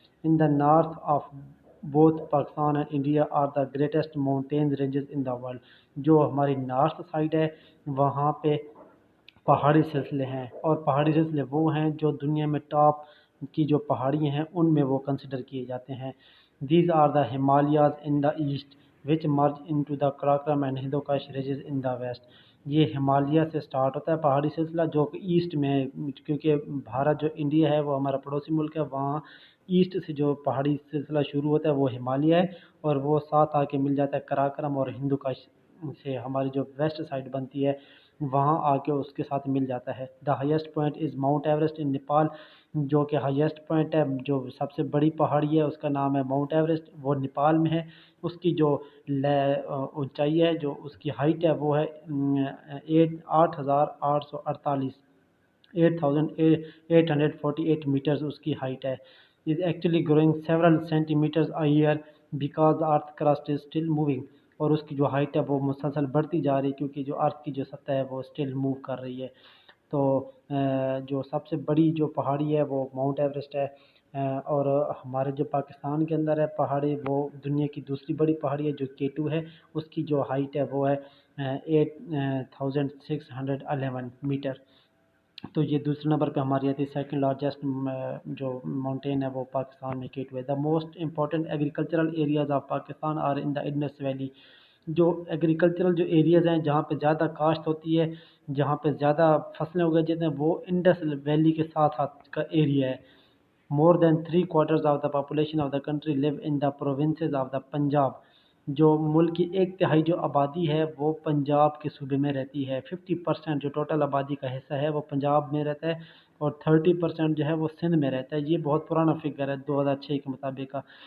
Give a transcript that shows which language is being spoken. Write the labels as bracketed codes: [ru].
[en] In the north of both Pakistan and India are the greatest mountain ranges in the world. [ur] جو ہماری north side ہے وہاں پہ پہاڑی سلسلے ہیں اور پہاڑی سلسلے وہ ہیں جو دنیا میں ٹاپ کی جو پہاڑی ہیں ان میں وہ کنسیڈر کیے جاتے ہیں. [en] These are the Himalayas in the east which merge into the Karakoram and Hindu Kush ridges in the west. [ur] یہ ہمالیہ سے سٹارٹ ہوتا ہے پہاڑی سلسلہ جو کہ ایسٹ میں ہے کیونکہ بھارت جو انڈیا ہے وہ ہمارا پڑوسی ملک ہے وہاں ایسٹ سے جو پہاڑی سلسلہ شروع ہوتا ہے وہ ہمالیہ ہے اور وہ ساتھ آ کے مل جاتا ہے کراکرم اور ہندو کش سے ہماری جو ویسٹ سائڈ بنتی ہے وہاں آ کے اس کے ساتھ مل جاتا ہے. [en] The highest point is mount Everest in Nepal. [ur] جو کہ ہائیسٹ پوائنٹ ہے جو سب سے بڑی پہاڑی ہے اس کا نام ہے ماؤنٹ ایوریسٹ وہ نیپال میں ہے. اس کی جو اونچائی ہے جو اس کی ہائٹ ہے وہ ہے 8,848 8,848 میٹرز اس کی ہائٹ ہے. [en] is actually growing several centimeters a year because the earth crust is still moving. [ur] اور اس کی جو ہائٹ ہے وہ مسلسل بڑھتی جا رہی ہے کیونکہ جو ارتھ کی جو سطح ہے وہ اسٹل موو کر رہی ہے. تو جو سب سے بڑی جو پہاڑی ہے وہ ماؤنٹ ایوریسٹ ہے اور ہمارے جو پاکستان کے اندر ہے پہاڑی وہ دنیا کی دوسری بڑی پہاڑی ہے جو K2 ہے. اس کی جو ہائٹ ہے وہ ہے 8,611 میٹر. تو یہ دوسرے نمبر پہ ہماری آتی ہے. سیکنڈ لارجسٹ جو ماؤنٹین ہے وہ پاکستان میں K2 ہے. [en] The most important agricultural areas of Pakistan are in the Indus valley. [ur] جو ایگریکلچرل جو ایریاز ہیں جہاں پہ زیادہ کاشت ہوتی ہے جہاں پہ زیادہ فصلیں اگائی جاتی ہیں وہ انڈس ویلی کے ساتھ ساتھ کا ایریا ہے. [en] More than 3/4 of the population of the country live in the provinces of the Punjab. [ur] جو ملک کی 1/3 جو آبادی ہے وہ پنجاب کے صوبے میں رہتی ہے. 50% جو ٹوٹل آبادی کا حصہ ہے وہ پنجاب میں رہتا ہے اور 30% جو ہے وہ سندھ میں رہتا ہے. یہ بہت پرانا فگر ہے 2006 کے مطابق کا.